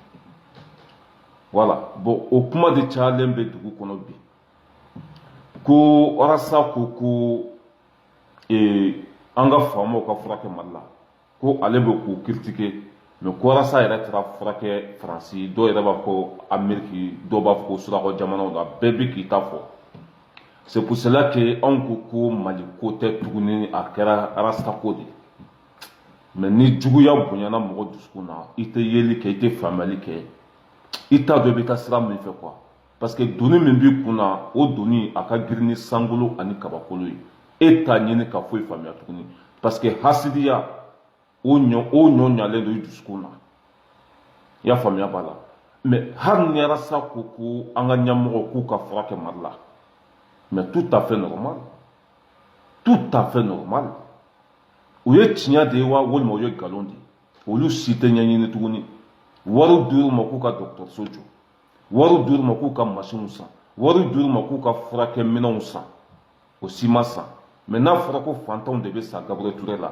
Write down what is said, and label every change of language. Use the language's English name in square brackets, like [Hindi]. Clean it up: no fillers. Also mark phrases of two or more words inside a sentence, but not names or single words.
[French] voilà bon [Bambara] o kuma de cayalen bɛ dugu kɔnɔ bi ko rasta ko an ka faamaw ka furakɛ Mali la ko ale bɛ k'u critiquer mais ko rasta yɛrɛ taara furakɛ Faransi dɔw yɛrɛ b'a fɔ Ameriki dɔw b'a fɔ ko surakɔ jamanaw la bɛɛ bɛ k'i ta fɔ [French] c'est pour cela que [Bambara] anw ko Mali ko tɛ tuguni a kɛra rasta ko de mais ni juguya bonyana mɔgɔ dusukun na i tɛ yeli kɛ i tɛ faamuyali kɛ i t'a dɔn i bɛ taa sira min fɛ quoi [French] parce que [Bambara] doni min b'i kun na o doni a ka girin ni sankolo ani kabakolo ye e t'a ɲini ka foyi faamuya tuguni [French] parce que [Bambara] hasidiya o ɲɔ ɲalen don i dusukun na i y'a faamuya b'a la mais hali ni rasta ko an ka ɲɛmɔgɔ k'u ka furakɛ Mali la [French] mais tout à fait normal [Bambara] u ye tiɲɛ de ye wa walima u ye nkalon de ye olu si tɛ ɲɛɲini tuguni wari dir'u ma k'u ka dɔgɔtɔrɔso jɔ wari dir'u ma k'u ka machine san wari dir'u ma k'u ka furakɛminɛnw san o si ma san mais n'a fɔra ko fantanw de bɛ sa Gabriel Ture la